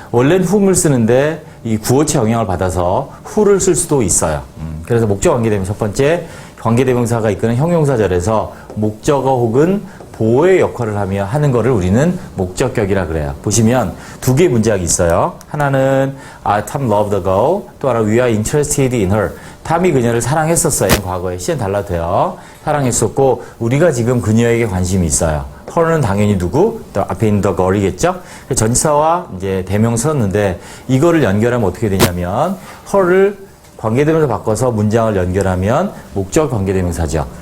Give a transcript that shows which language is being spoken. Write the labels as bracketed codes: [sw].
[ko] 원래는 whom을 쓰는데 이 구어체 영향을 받아서 who를 쓸 수도 있어요. 그래서 목적 관계대명사 첫 번째 관계대명사가 이끄는 형용사절에서 목적어 혹은 보호의 역할을 하는 거를 우리는 목적격이라 그래요. 보시면 두 개의 문장이 있어요. 하나는 [en] Tom loved the girl. [ko] 또 하나 [en] We are interested in her. [ko] 탐이 그녀를 사랑했었어요. 과거에 시엔 달라도요. 사랑했었고 우리가 지금 그녀에게 관심이 있어요. her는 당연히 누구? 또 앞에 있는 the girl이겠죠? 전치사와 이제 대명사 썼는데 이거를 연결하면 어떻게 되냐면 her를 관계대명사 바꿔서 문장을 연결하면 목적 관계대명사죠.